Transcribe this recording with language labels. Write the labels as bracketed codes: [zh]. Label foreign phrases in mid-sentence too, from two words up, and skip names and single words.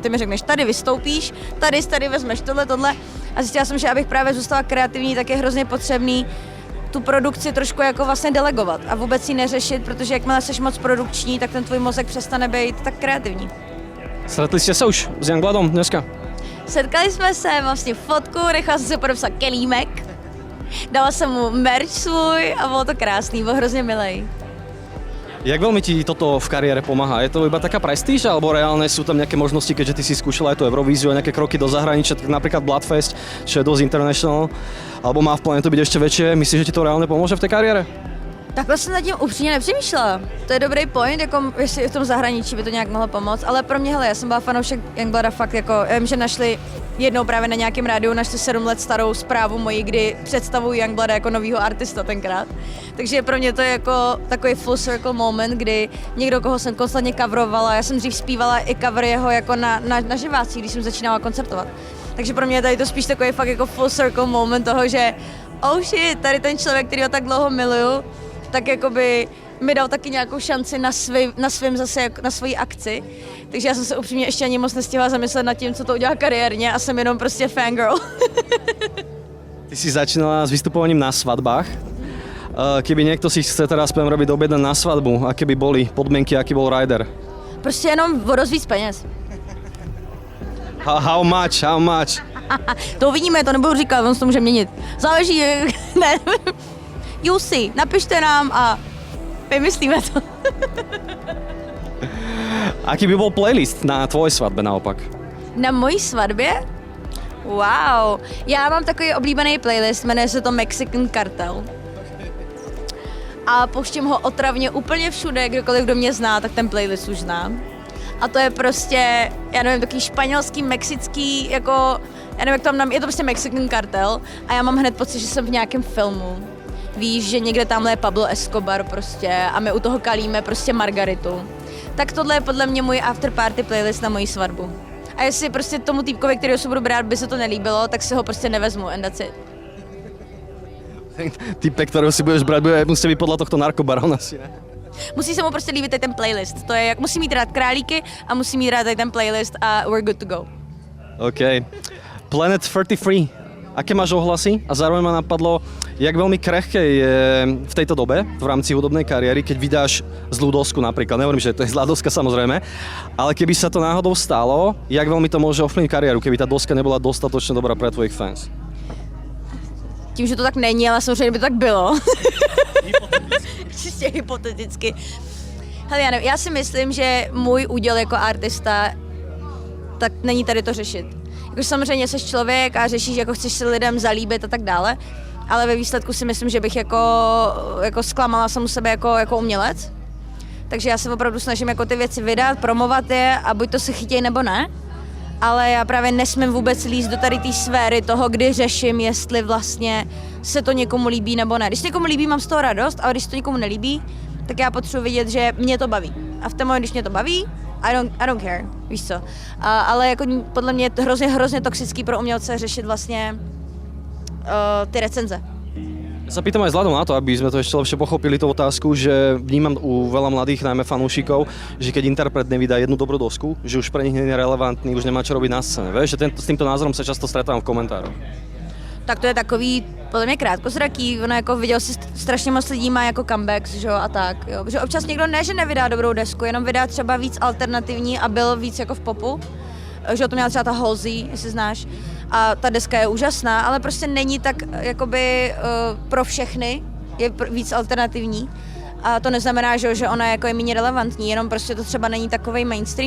[cs] Ty mi řekneš, tady vystoupíš, tady vezmeš tohle. A zjistila jsem, že abych právě zůstala kreativní, tak je hrozně potřebný tu produkci trošku jako vlastně delegovat a vůbec ji neřešit, protože jakmile jsi moc produkční, tak ten tvůj mozek přestane být tak kreativní. [sk] Stretli ste sa už s Yungbludom dneska? [cs] Setkali jsme se, vlastně fotku, nechala jsem si podepsat kelímek, dala jsem mu merch svůj a bylo to krásný, byl hrozně milej. [sk] Jak veľmi ti toto v kariére pomáha? Je to iba taká prestíž, alebo reálne sú tam nejaké možnosti, keďže ty si skúšala aj tú Eurovíziu a nejaké kroky do zahraničia, napríklad Bludfest, čo je dosť international, alebo má v pláne to byť ešte väčšie? Myslíš, že ti to reálne pomôže v tej kariére? [cs] Takhle jsem nad tím upřímně nepřemýšlela. To je dobrý point, jako jestli v tom zahraničí by to nějak mohlo pomoct, ale pro mě, hele, já jsem byla fanoušek Yungbluda fakt jako, já vím, že našli jednou právě na nějakém rádiu, našli 7 let starou zprávu moji, kdy představují Yungbluda jako novýho artista tenkrát. Takže pro mě to je jako takový [en] full circle moment, [cs] kdy někdo, koho jsem konstantně coverovala, já jsem dřív zpívala i cover jeho jako na živácích, když jsem začínala koncertovat. Takže pro mě je tady to spíš takový fakt jako [en] full circle moment [cs] toho, že [en] oh shit, [cs] tady ten člověk, který ho tak dlouho miluju, tak jakoby mi dal taky nějakou šanci na svým zase, na svojí akci. Takže já jsem se upřímně ještě ani moc nestihla zamyslet nad tím, co to udělá kariérně a jsem jenom prostě fangirl. [sk] Ty si začínala s vystupovaním na svadbách. Keby niekto si chce teraz Pam Rabbit objednať na svadbu, aké by boli podmienky, aký bol rider? [cs] Prostě jenom o dost víc peněz. [en] How much? [cs] To uvidíme, to nebudu říkat, on se to může měnit. Záleží, ne. [en] You see, [cs] napište nám a vymyslíme to. [sk] Aký by bol playlist na tvojej svadbe naopak? [cs] Na mojí svatbě? Wow, já mám takový oblíbený playlist, jmenuje se to Mexican Cartel. A pouštím ho otravně úplně všude, kdokoliv, kdo mě zná, tak ten playlist už zná. A to je prostě, já nevím, takový španělský, mexický, jako, já nevím, jak to mám, je to prostě Mexican Cartel a já mám hned pocit, že jsem v nějakém filmu. Víš, že někde tamhle je Pablo Escobar prostě a my u toho kalíme prostě margaritu. Tak tohle je podle mě můj afterparty playlist na moji svatbu. A jestli prostě tomu týpkovi, kterého se budu brát, by se to nelíbilo, tak si ho prostě nevezmu [en] and that's it. [sk] Typek, ktorého si budeš brať, musí byť podľa tohto narkobarona si, ne? [cs] Musí se mu prostě líbit ten playlist. To je jak musí mít rád králíky a musí mít rád ten playlist a [en] we're good to go. [sk] OK. Planet 33. Aké máš ohlasy? A zároveň ma napadlo, jak veľmi krehké je v tejto dobe, v rámci hudobnej kariéry, keď vydáš zlú dosku napríklad. Nehovorím, že to je zlá doska samozrejme, ale keby sa to náhodou stalo, jak veľmi to môže ovplyvniť kariéru, keby tá doska nebola dostatočne dobrá pre tvojich fans? [cs] Tím, že to tak není, ale samozřejmě by to tak bylo. Čistě hypoteticky. Hele, já nevím, já si myslím, že můj úděl jako artista, tak není tady to řešit. Jako samozřejmě jsi člověk a řešíš, jako chceš se lidem zalíbit a tak dále, ale ve výsledku si myslím, že bych jako zklamala samu sebe jako umělec. Takže já se opravdu snažím jako ty věci vydat, promovat je a buď to se chytěj nebo ne. Ale já právě nesmím vůbec lízt do tady té sféry toho, kdy řeším, jestli vlastně se to někomu líbí nebo ne. Když někomu líbí, mám z toho radost, ale když to někomu nelíbí, tak já potřebuji vidět, že mě to baví. A v ten moment, když mě to baví, [en] I don't care, [cs] víš co. Ale jako podle mě je hrozně toxický pro umělce řešit vlastně ty recenze. [sk] Ja sa pýtam aj vzhľadom na to, aby sme to ešte lepšie pochopili tú otázku, že vnímam u veľa mladých, najmä fanúšikov, že keď interpret nevydá jednu dobrú dosku, že už pre nich nie je relevantný, už nemá čo robiť na scéne. Vieš, že s týmto názorom sa často stretávam v komentároch. [cs] Tak to je takový, podle mě krátkozraký, ono jako viděl si strašně moc lidí má jako comebacks, že jo, a tak, jo. Že občas někdo ne, že nevydá dobrou desku, jenom vydá třeba víc alternativní a byl víc jako v popu, že o to měla třeba ta Halsey, jestli znáš, a ta deska je úžasná, ale prostě není tak jakoby pro všechny, je víc alternativní a to neznamená, že ona jako je méně relevantní, jenom prostě to třeba není takovej mainstream.